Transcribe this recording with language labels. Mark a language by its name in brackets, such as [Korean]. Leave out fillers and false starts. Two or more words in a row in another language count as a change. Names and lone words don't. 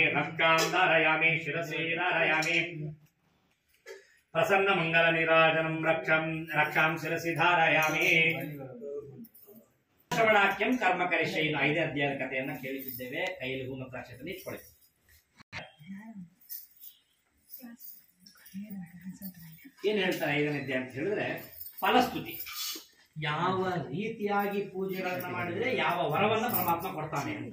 [Sanskrit] रक्कां धारयामि शिरसि धारयामि प्रसन्न मंगल निराजनं रक्षां शिरसि धारयामि ಶ್ರವಣಾಖ್ಯಂ ಕರ್ಮ ಕರಿಷ್ಯೆ. [Kannada] 5ನೇ ಅಧ್ಯಾಯದ ಕಥೆಯನ್ನ ಕೇಳಿಸಿದ್ದೇವೆ. ಕೈಯಲ್ಲಿ ಹೂ ಮತ್ತು ಅಕ್ಷತೆಯನ್ನು ಇಟ್ಕೊಳ್ಳಿ. ಏನ್ ಹೇಳ್ತಾರೆ 5ನೇ ಅಧ್ಯಾಯ ಅಂತ ಹೇಳಿದ್ರೆ, ಫಲಸ್ತುತಿ. ಯಾವ ರೀತಿಯಾಗಿ ಪೂಜೆಗಳನ್ನ ಮಾಡಿದ್ರೆ ಯಾವ ವರವನ್ನ ಪರಮಾತ್ಮ ಕೊಡ್ತಾನೆ ಅಂತ.